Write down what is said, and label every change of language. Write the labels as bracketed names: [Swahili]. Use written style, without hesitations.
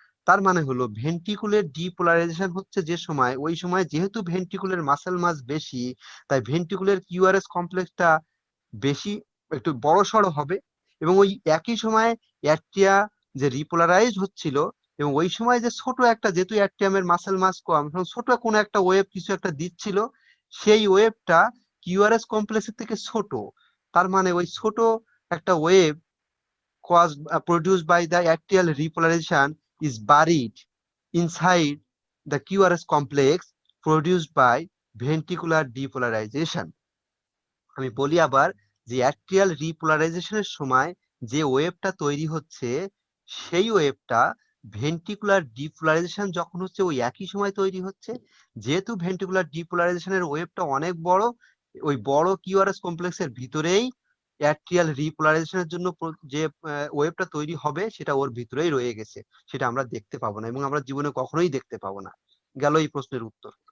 [Bangla] তার মানে হলো ভেন্ট্রিকুলের ডিপোলারাইজেশন হচ্ছে যে সময়, ওই সময় যেহেতু ভেন্ট্রিকুলের মাসেল মাস বেশি, তাই ভেন্ট্রিকুলের কিউআরএস কমপ্লেক্সটা বেশি, একটু বড় সড়ো হবে। এবং ওই একই সময় অ্যাট্রিয়া যে রিপোলারাইজ হচ্ছিল, এবং ওই সময় যে ছোট একটা, যেহেতু অ্যাট্রিয়ামের মাসেল মাস কম, ছোট কোনো একটা ওয়েভ কিছু একটা দিচ্ছিল, সেই ওয়েভটা কিউআরএস কমপ্লেক্সের থেকে ছোট। তার মানে ওই ছোট একটা wave [English] produced by the atrial repolarization is buried inside the QRS complex produced by ventricular depolarization. [Bangla] আমি বলি আবার, যে অ্যাট্রিয়াল রিপোলারাইজেশনের সময় যে ওয়েভটা তৈরি হচ্ছে, সেই ওয়েভটা ভেন্ট্রিকুলার ডিপোলারাইজেশন যখন হচ্ছে ওই একই সময় তৈরি হচ্ছে। যেহেতু ভেন্ট্রিকুলার ডিপোলারাইজেশনের ওয়েভটা অনেক বড়, ওই বড় কিউআরএস কমপ্লেক্সের ভিতরেই অ্যাট্রিয়াল রিপোলারাইজেশনের জন্য যে ওয়েভটা তৈরি হবে সেটা ওর ভিতরেই রয়ে গেছে, সেটা আমরা দেখতে পাবো না, এবং আমরা জীবনে কখনোই দেখতে পাবো না। গেল এই প্রশ্নের উত্তর।